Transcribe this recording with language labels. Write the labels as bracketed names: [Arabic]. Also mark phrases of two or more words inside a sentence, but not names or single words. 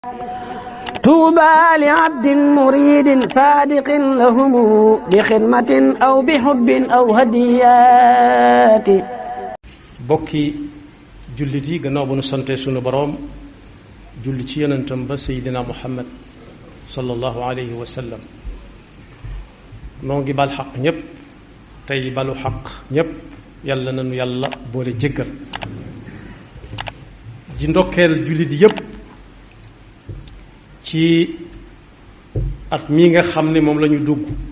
[Arabic] طوبى لعبد مريد صادق لهم بخدمة أو بحب أو هديات. [Wolof] bokki jullit yi gannaaw ba nu sante sunu boroom julli ci yonentam ba Seydina Muhammad [Arabic] صلى الله عليه وسلم [Wolof] noo ngi bal xaq ñépp tey balu xaq ñépp yàlla nanu yàlla boole jéggal ji ndokkeel jullit yépp ci at mi nga xam ne moom lañu dugg